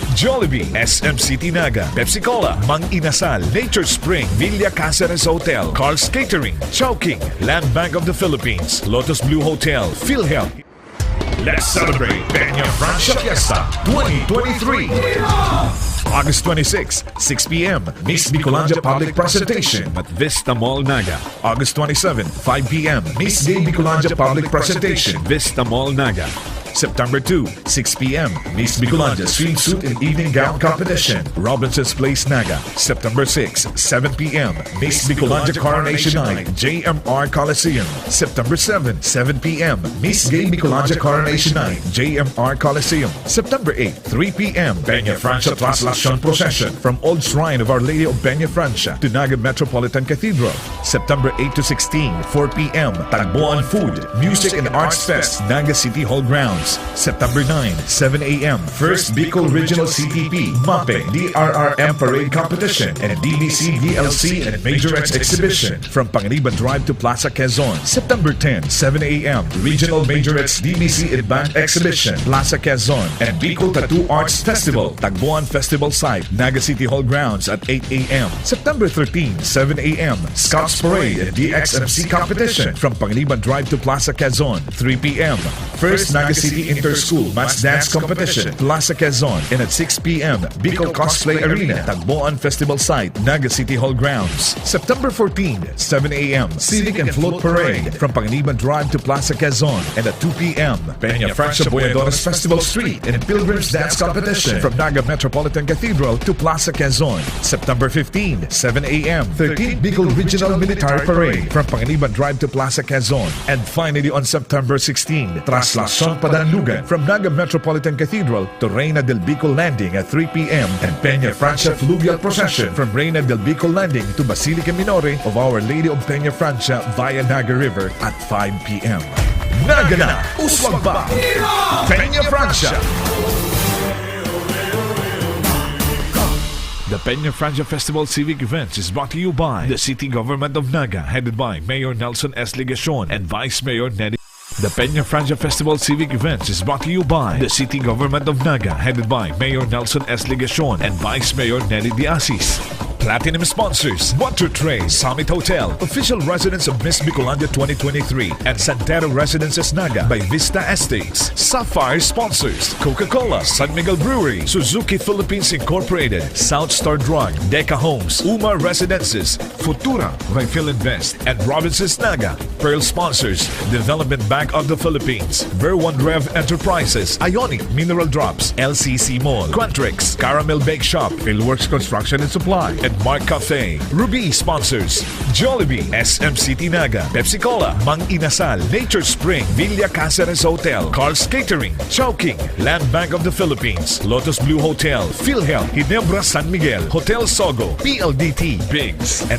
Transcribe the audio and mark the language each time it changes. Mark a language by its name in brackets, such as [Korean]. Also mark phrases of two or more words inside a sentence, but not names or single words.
[English] Jollibee, SM City Naga, Pepsi-Cola, Mang Inasal, Nature Spring, Villa Caceres Hotel, Carl's Catering, Chowking, Land Bank of the Philippines, Lotus Blue Hotel, PhilHealth. Let's celebrate Peña Francia Fiesta 2023. August 26, 6 p.m. Miss Bicolandia Public Presentation at Vista Mall, Naga. August 27, 5 p.m. Miss Gay Bicolandia Public Presentation, Vista Mall, Naga. September 2, 6 p.m. Miss Bicolandia Swimsuit and Evening Gown Competition, Robinson's Place, Naga. September 6, 7 p.m. Miss Bicolandia Coronation Night, JMR Coliseum. September 7, 7 p.m. Miss Gay Bicolandia Coronation Night, JMR Coliseum. September 8, 3 p.m. Peña Francia Translation Procession from Old Shrine of Our Lady of Peña Francia to Naga Metropolitan Cathedral. September 8 to 16, 4 p.m. Tagboan Food, Music and Arts Fest, Naga City Hall Grounds. September 9, 7 a.m. First Bicol Regional CTP, MAPE, DRRM Parade Competition and DBC, DLC and Majorettes Exhibition from Panganiban Drive to Plaza Quezon. September 10, 7 a.m. Regional Majorettes DBC and Band Exhibition, Plaza Quezon and Bicol Tattoo Arts Festival, Tagboan Festival Site, Naga City Hall Grounds at 8 a.m. September 13, 7 a.m. Scouts Parade and DXMC Competition from Panganiban Drive to Plaza Quezon, 3 p.m. First Naga City Inter-School Mass Dance Competition, Plaza Quezon, and at 6 p.m. Bicol Cosplay Arena, Tagboan Festival Site, Naga City Hall Grounds. September 14, 7 a.m. Civic and Float Parade from Panganiban Drive to Plaza Quezon, and at 2 p.m. Peña Francia Boyadoras Festival Street and Pilgrims Dance Competition from Naga Metropolitan Cathedral to Plaza Quezon. September 15, 7 a.m. 13th Bicol Regional Military Parade from Panganiban Drive to Plaza Quezon. And finally on September 16, Traslacion Padanlugan from Naga Metropolitan Cathedral to Reina del Bicol Landing at 3 p.m. and Peña Francia Fluvial Procession from Reina del Bicol Landing to Basilica Minore of Our Lady of Peña Francia via Naga River at 5 p.m. [Bikol] Naga na! Uswag ba? Peña Francia! [English] The Peña Francia Festival Civic Events is brought to you by the City Government of Naga, headed by Mayor Nelson S. Ligacion and Vice Mayor Neddy. The Peña Francia Festival Civic Events is brought to you by the City Government of Naga, headed by Mayor Nelson S. Ligacion and Vice Mayor Nelly Diasis. Platinum sponsors: Water Tray, Summit Hotel, official residence of Miss Bicolandia 2023, and SANTERRA Residences Naga by Vista Estates. Sapphire sponsors: Coca-Cola, San Miguel Brewery, Suzuki Philippines Incorporated, South Star Drug, DECAHOMES, Uma Residences, Futura by Philinvest, and Robinson's Naga. Pearl sponsors: Development Bank of the Philippines, Ver1 Rev Enterprises, Ionic Mineral Drops, LCC Mall, Quantrix, Caramel Bake Shop, Philworks Construction and Supply, and Mark Cafe. Ruby sponsors: Jollibee, SM City Naga, Pepsi-Cola, Mang Inasal, Nature Spring, Villa Caceres Hotel, Carl's Catering, Chowking, Land Bank of the Philippines, Lotus Blue Hotel, PhilHealth, Ginebra San Miguel, Hotel Sogo, PLDT, Biggs, and